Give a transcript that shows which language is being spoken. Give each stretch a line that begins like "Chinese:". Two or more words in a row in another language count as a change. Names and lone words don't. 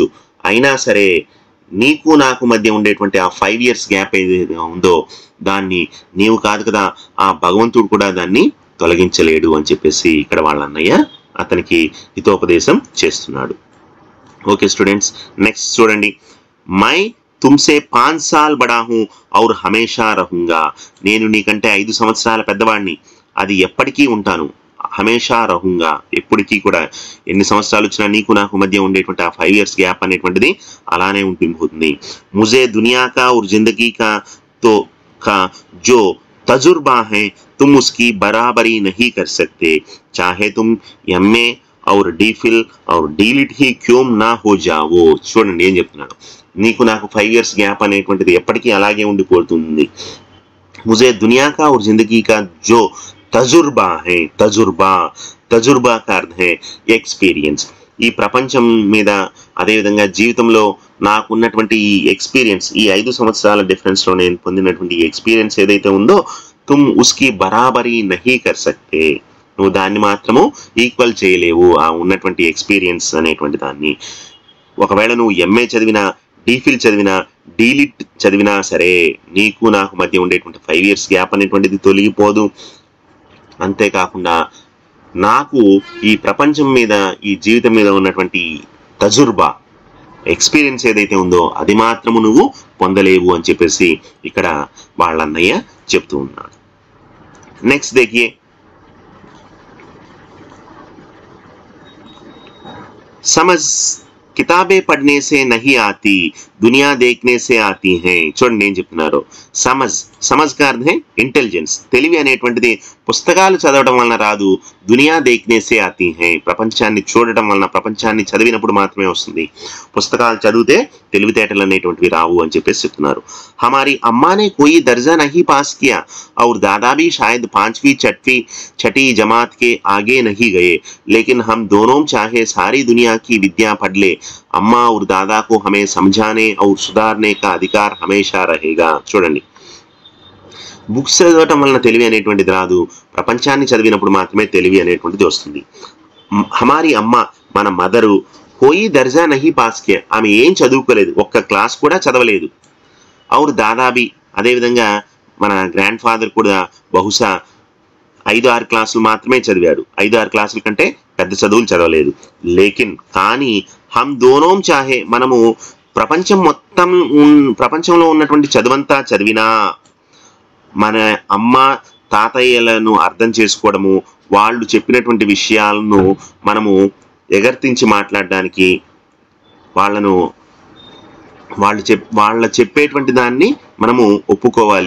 Telugu: అయినా సరే నీకు నాకు మధ్య ఉండేటువంటి ఆ 5
English: years gap
Telugu: ఏదైతే ఉందో దాన్ని నీవు కాదు కదా, ఆ భగవంతుడు కూడా దాన్ని తొలగించలేడు అని చెప్పేసి ఇక్కడ వాళ్ళ అన్నయ్య అతనికి హితోపదేశం చేస్తున్నాడు.
English: okay students,
Telugu: నెక్స్ట్ చూడండి.
Hindi: मैं तुमसे 5 साल बड़ा हूँ और हमेशा रहूँगा,
Telugu: నేను నీకంటే 5 సంవత్సరాల పెద్దవాడిని, అది ఎప్పటికీ ఉంటాను.
Hindi: हमेशा रहूँगा,
Telugu: ఎప్పటికీ కూడా, ఎన్ని సంవత్సరాలు వచ్చినా నీకు నాకు మధ్య ఉండేటువంటి ఆ 5
English: years gap
Telugu: అనేటువంటిది అలానే ఉండిపోతుంది.
Hindi: मुझे दुनिया का और ज़िंदगी का तो का जो तजुर्बा है तुम उसकी बराबरी नहीं कर सकते, चाहे तुम MA और DPhil और DLit ही क्यों ना हो जाओ.
Telugu: చూడండి ఏం చెప్తున్నాడు, నీకు నాకు 5
English: years gap
Telugu: అనేటువంటిది ఎప్పటికీ అలాగే ఉండిపోతుంది.
Hindi: मुझे दुनिया का और जिंदगी का जो तजुर्बा है, తజుర్బా का अर्थ है ఎక్స్పీరియన్స్.
Telugu: ఈ ప్రపంచం మీద అదేవిధంగా జీవితంలో నాకున్నటువంటి ఈ ఎక్స్పీరియన్స్, ఈ 5 సంవత్సరాల డిఫరెన్స్లో నేను పొందినటువంటి ఎక్స్పీరియన్స్ ఏదైతే ఉందో,
Hindi: तुम उसकी बराबरी नहीं कर सकते,
Telugu: నువ్వు దాన్ని మాత్రము ఈక్వల్ చేయలేవు, ఆ ఉన్నటువంటి ఎక్స్పీరియన్స్ అనేటువంటి దాన్ని. ఒకవేళ నువ్వు MA చదివినా, DPhil చదివినా, DLit చదివినా సరే నీకు నాకు మధ్య ఉండేటువంటి 5
English: years gap
Telugu: అనేటువంటిది తొలగిపోదు. అంతేకాకుండా నాకు ఈ ప్రపంచం మీద, ఈ జీవితం మీద ఉన్నటువంటి తజుర్బా, ఎక్స్పీరియన్స్ ఏదైతే ఉందో అది మాత్రము నువ్వు పొందలేవు అని చెప్పేసి ఇక్కడ వాళ్ళ అన్నయ్య చెప్తూ ఉన్నాడు.
Hindi: నెక్స్ట్ देखिए, समझ किताबें पढ़ने से नहीं आती, दुनिया देखने से आती हैं.
Telugu: చూడండి ఏం చెప్తున్నారు.
Hindi: समझ का अर्थ है
Telugu: ఇంటెలిజెన్స్, తెలివి అనేటువంటిది పుస్తకాలు చదవడం వలన రాదు,
Hindi: दुनिया देखने से आती है,
Telugu: ప్రపంచాన్ని చూడటం వలన, ప్రపంచాన్ని చదివినప్పుడు మాత్రమే వస్తుంది. పుస్తకాలు చదివితే తెలివితేటలు అనేటువంటివి రావు అని చెప్పేసి చెప్తున్నారు.
Hindi: हमारी अम्मा ने कोई दर्जा नहीं पास किया और दादा भी शायद 5वीं 6वीं जमात के आगे नहीं गए, लेकिन हम दोनों चाहे सारी दुनिया की विद्या पढ़ ले, अम्मा और दादा को हमें समझाने और सुधारने का अधिकार हमेशा रहेगा.
Telugu: చూడండి, బుక్స్ చదవటం వలన తెలివి అనేటువంటిది రాదు, ప్రపంచాన్ని చదివినప్పుడు మాత్రమే తెలివి అనేటువంటిది వస్తుంది.
Hindi: हमारी अम्मा,
Telugu: మన మదరు,
Hindi: कोई दर्जा नहीं पास किया,
Telugu: ఆమె ఏం చదువుకోలేదు, ఒక్క క్లాస్ కూడా చదవలేదు.
Hindi: और दादा भी,
Telugu: అదేవిధంగా మన
English: grand father
Telugu: కూడా బహుశా 5-6 క్లాసులు మాత్రమే చదివాడు, 5-6 క్లాసుల కంటే పెద్ద చదువులు చదవలేదు.
Hindi: लेकिन కానీ हम दोनों चाहे,
Telugu: మనము ప్రపంచంలో ఉన్నటువంటి చదువంతా చదివినా మన అమ్మ తాతయ్యలను అర్థం చేసుకోవడము, వాళ్ళు చెప్పినటువంటి విషయాలను మనము ఎగర్తించి మాట్లాడడానికి, వాళ్ళ చెప్పేటువంటి దాన్ని మనము ఒప్పుకోవాలి.